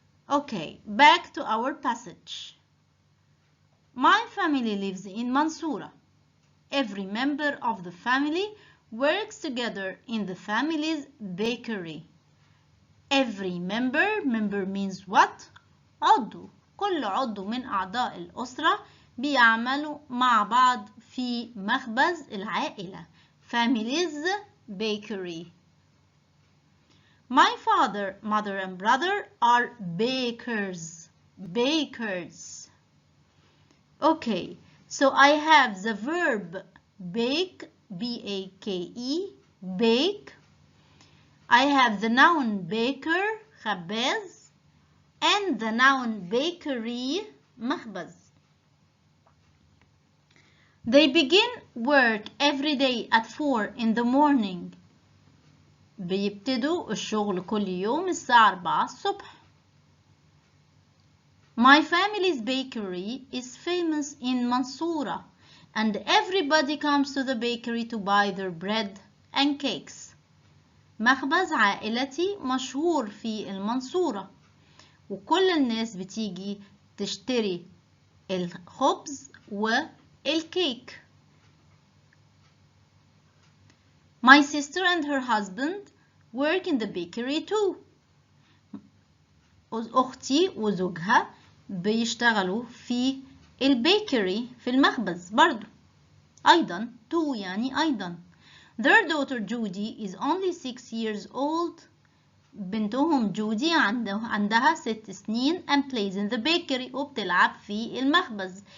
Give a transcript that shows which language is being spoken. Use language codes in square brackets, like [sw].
[en] Okay, back to our passage. My family lives in Mansoura. Every member of the family works together in the family's bakery. Every member means what? [ar] عضو. كل عضو من أعضاء الأسرة بيعملوا مع بعض في مخبز العائلة. [en] Family's bakery. My father, mother, and brother are bakers. Bakers. Okay, so I have the verb bake, B-A-K-E, bake. I have the noun baker, خباز, and the noun bakery, مخبز. They begin work every day at 4 in the morning. [ar] بيبتدوا الشغل كل يوم الساعة 4 الصبح. [en] My family's bakery is famous in Mansoura. and everybody comes to the bakery to buy their bread and cakes. [ar] مخبز عائلتي مشهور في المنصورة وكل الناس بتيجي تشتري الخبز والكيك. [en] My sister and her husband work in the bakery too. [ar] أختي وزوجها بيشتغلوا في البيكري في المخبز برضو. أيضا too يعني أيضا. [en] Their daughter Judy is only 6 years old. [ar] بنتهم جودي عندها 6 سنين [en] and plays in the bakery [ar] وبتلعب في المخبز.